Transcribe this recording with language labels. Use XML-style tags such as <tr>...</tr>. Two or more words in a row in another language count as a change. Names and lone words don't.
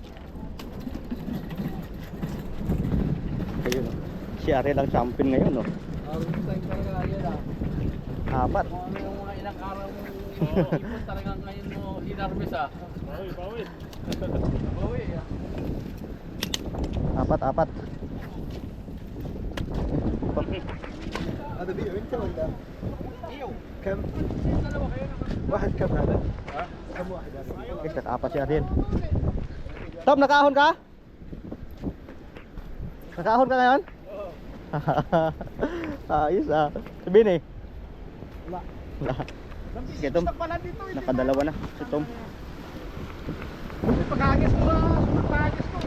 <tl>Ayun, oh. Si Ariel ang champion ngayon, oh. Time talaga yan ah. Apat. Kung ano yung mga ilang araw mo ipon talagang ngayon mo hinarvest ah. Bawi. Bawi ah. Apat.</tl> <ar>هذا بيعه انت ولا؟</ar> <tl>Iyo.</tl> <ar>كم؟</ar> <tl>Dalawa kayo naman.</tl> <ar>واحد كم هذا؟ كم واحد هذا؟</ar> <tl>Guys, naka-apat si Ariel. Tom, nakahon ka? Nakahon ka ngayon? Oo. Ayos, ah. Sabihin eh. Wala. Sige, Tom. Pala dito eh. Nakadalawa na si Tom. Pagkagis mo na. Pagkagis mo.</tl>